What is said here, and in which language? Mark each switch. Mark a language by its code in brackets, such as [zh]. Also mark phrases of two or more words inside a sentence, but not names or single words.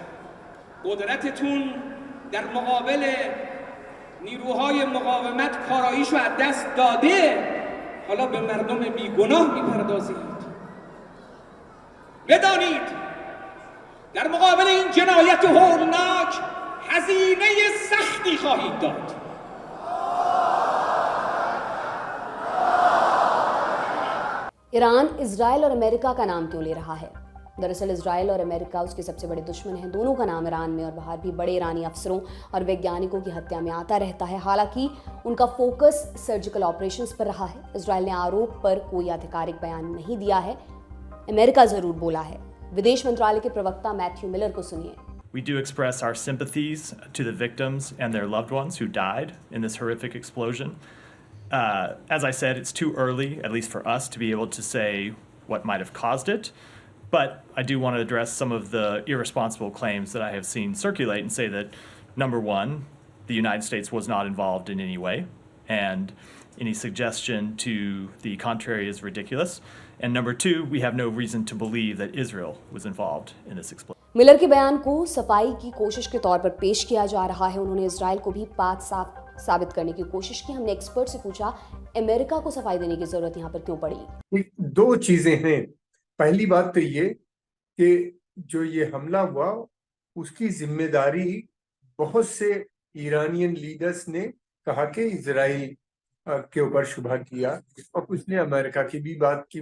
[fa] قدرتتون در مقابل نیروهای مقاومت کاراییشو از دست داده. حالا به مردم بیگناه میپردازید. بدانید در مقابل این جنایت هولناک هزینه سختی خواهید داد. [hi] ईरान इजराइल और अमेरिका का नाम क्यों ले रहा है? दरअसल इजराइल और अमेरिका उसके सबसे बड़े दुश्मन हैं। दोनों का नाम ईरान में और बाहर भी बड़े ईरानी अफसरों और वैज्ञानिकों की हत्या में आता रहता है। हालांकि उनका फोकस [en] surgical operations [hi] पर रहा है। इजराइल ने आरोप पर कोई आधिकारिक बयान नहीं दिया है, अमेरिका जरूर बोला है। विदेश मंत्रालय के प्रवक्ता मैथ्यू मिलर को सुनिए। [en] We do express our sympathies to the victims and their loved ones who died in this horrific explosion. As I said, it's too early, at least for us, to be able to say what might have caused it. But I do want to address some of the irresponsible claims that I have seen circulate and say that, number one, the United States was not involved in any way, and any suggestion to the contrary is ridiculous. And number two, we have no reason to believe that Israel was involved in this explosion. [hi] मिलर के बयान को सफाई की कोशिश के तौर पर पेश किया जा रहा है। उन्होंने इजराइल को भी पाक साबित करने की कोशिश की। हमने एक्सपर्ट से पूछा अमेरिका को सफाई देने की जरूरत यहाँ पर क्यों पड़ी। दो चीजें हैं। पहली बात तो ये कि जो ये हमला हुआ उसकी जिम्मेदारी बहुत से [en] Iranian leaders [hi] ने कहा कि इजराइल के ऊपर शुबह किया, और कुछ ने अमेरिका की भी बात की।